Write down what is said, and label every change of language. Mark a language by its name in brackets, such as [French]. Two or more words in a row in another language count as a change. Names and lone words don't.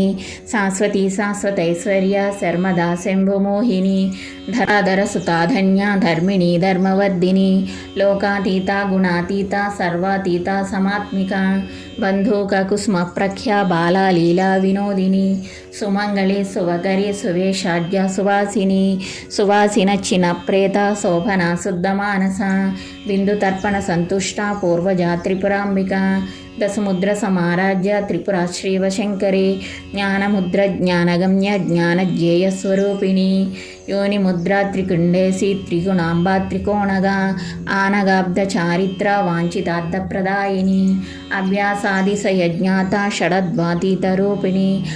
[Sanskrit] శాశ్వతి శాశ్వతైశ్వర్య శర్మదా శంభుమోహిని ధరాధర సుతాధన్య ధర్మిణి ధర్మవర్ధిని లోకాతీత గుణాతీత సర్వాతీత సమాత్మిక బంధూక కుస్మ ప్రఖ్యా బాలా లీలా వినోదిని సుమంగళి సువకరి సువేషాఢ్య సువాసిని సువాసిన చిన ప్రేత శోభన శుద్ధ మానస బిందు తర్పణ సంతుష్ట పూర్వజా త్రిపురాంబిక दशमुद्रसमाराध्य त्रिपुराश्रीवशङ्करी ज्ञानमुद्र ज्ञानगम्य ज्ञानज्ञेयस्वरूपिणी योनिमुद्रा त्रिकुण्डेसी त्रिगुणाम्बा त्रिकोणगा आनगाब्धचारित्र वाञ्छितार्थप्रदायिनी अव्यासादिसयज्ञाता षडद्वातीतरूपिणी